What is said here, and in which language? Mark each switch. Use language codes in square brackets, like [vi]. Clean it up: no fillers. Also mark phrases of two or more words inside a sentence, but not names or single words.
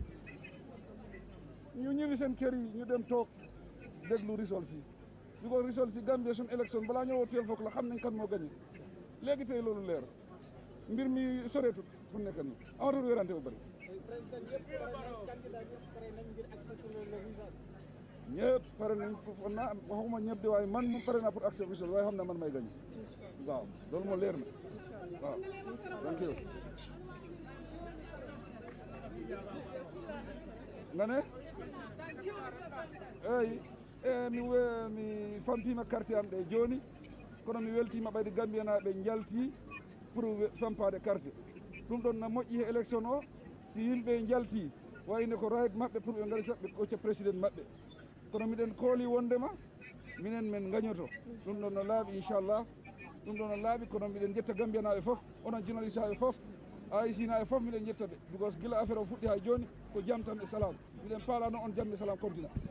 [wo] ñu ñëwi seen kër yi ñu dem toog déglu results yi bi ko results yi Gambia suñ élection balaa ñëwoo teel foog la xam nañ kan moo gañe léegi tey loolu leer mbir mi soreetut fu nekk nii amatul wérante bu bëri ñëpp pare nañ foog naa waxuma ñëpp de waaye man mu pare naa [fr] pour accepter [wo] results waaye xam naa man may gañe waaw loolu moo leer na waaw [en] thank you [ff] nga ne mi fampima carte am ɗe joni kono mi weltima ɓayde Gambianaɓe jalti pour fampade carte ɗum ɗon na moƴƴi he élection o si yimɓe jalti wayno ko right maɓɓe pour ɓe gaari ɓe ɓocca président maɓɓe kono miɗen kooli wondema minen men gañoto ɗum ɗon no laaɓi inchallah ɗum ɗon no laaɓi kono miɗen jetta Gambianaɓe fof onon journaliste aɓe fof IEC naɓe fof miɗen jetta ɓe because gila affaire o fuɗɗi ha joni ko jam tan e salam miɗen paalano on jam e salam continue